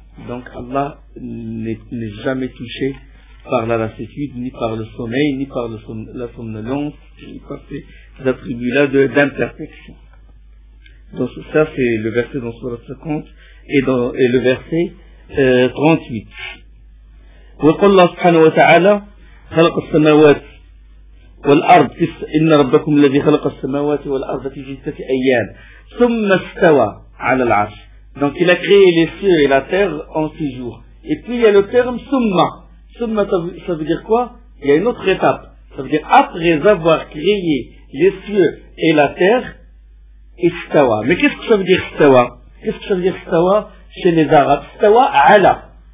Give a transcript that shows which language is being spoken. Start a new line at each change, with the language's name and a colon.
French: Donc, Allah n'est jamais touché par la lassitude, ni par le sommeil, ni par la somnolence, ni par ces attributs-là d'imperfection. Donc, ça, c'est le verset dans Sourate 50 et le verset 38.
Arabic: وَقُلْ اللَّهُ سُبْحَانَهُ وَتَعَالَى خلق السماوات والأرض إن ربكم الذي خلق السماوات والأرض في ستة أيام ثم استوى على العرش.
French: Donc il a créé les cieux et la terre en six jours. Et puis il y a le terme summa. Summa, ça veut dire quoi? Il y a une autre étape. Ça veut dire après avoir créé les cieux et la terre, istawa. Mais qu'est-ce que ça veut dire istawa? Qu'est-ce que ça veut dire istawa chez les Arabes? Istawa ala.